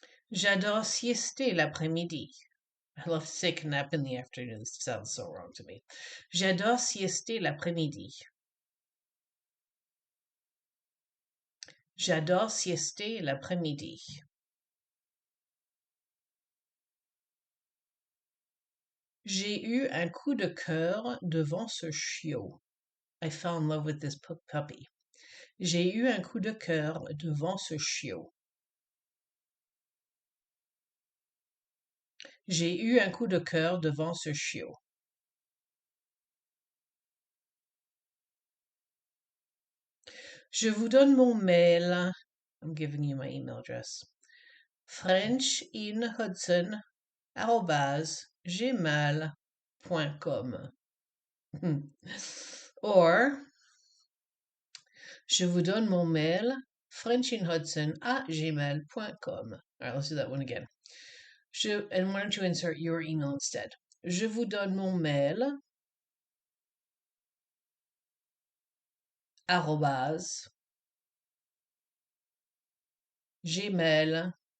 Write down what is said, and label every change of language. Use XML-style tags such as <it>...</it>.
<fr>J'adore siester l'après-midi.</fr> <en>I love to take a nap in the afternoon. This sounds so wrong to me.</en> <fr>J'adore siester l'après-midi. J'adore siester l'après-midi. J'ai eu un coup de cœur devant ce chiot.</fr> <en>I fell in love with this puppy.</en> <fr>J'ai eu un coup de cœur devant ce chiot. J'ai eu un coup de cœur devant ce chiot. Je vous donne mon mail.</fr> <en>I'm giving you my email address. frenchinhudson@gmail.com. Or,</en> <fr>je vous donne mon mail,</fr> <en>frenchinhudson@gmail.com. All right, let's do that one again. And why don't you insert your email instead?</en> <fr>Je vous donne mon mail, arrobase, gmail.com.</fr>